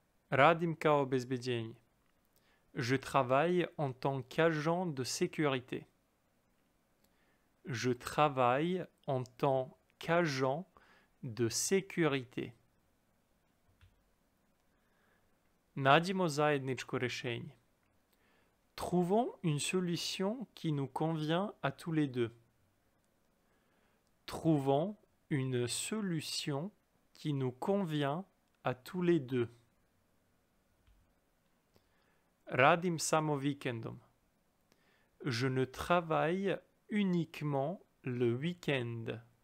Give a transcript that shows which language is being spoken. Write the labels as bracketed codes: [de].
[sr] Radim kao obezbeđenje. [fr] Je travaille en tant qu'agent de sécurité. Je travaille en tant qu'agent de sécurité. [sr] Nađimo zajedničko rešenje. [fr] Trouvons une solution qui nous convient à tous les deux. Trouvons une solution qui nous convient à tous les deux. [sr] Radim samo vikendom. [fr] Je ne travaille uniquement le week-end.